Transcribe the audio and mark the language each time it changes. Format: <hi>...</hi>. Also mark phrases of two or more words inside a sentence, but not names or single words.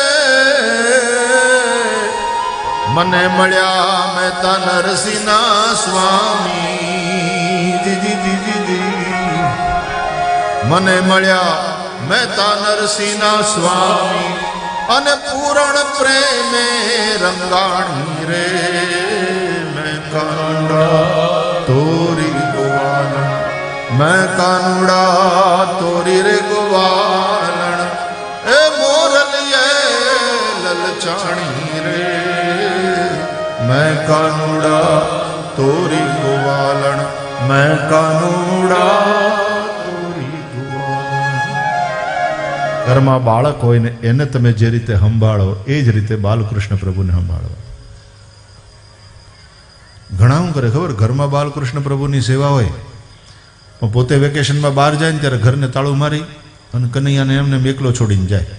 <gu>મને મળ્યા મહેતા નરસિંહના સ્વામી, જી જી જી જી જી, મને મળ્યા મહેતા નરસિંહના સ્વામી, અને પૂરણ પ્રેમે રંગાણી રે, મૈં કાનૂડા તોરી ગુવાલણ, મૈં કાનૂડા તોરી રે ગુવાલણ એ મોરલિએ લલચાણી રે, મૈં કાનૂડા તોરી ગુવાલણ, મૈં કાનૂડા તોરી ગુવાલણ। ઘરમાં બાળક હોય ને એને તમે જે રીતે સંભાળો એ જ રીતે બાલકૃષ્ણ પ્રભુને સંભાળો. ઘણા શું કરે ખબર, ઘરમાં બાલકૃષ્ણ પ્રભુની સેવા હોય પણ પોતે વેકેશનમાં બહાર જાય ને ત્યારે ઘરને તાળું મારી અને કનૈયાને એમને એકલો છોડીને જાય.</gu>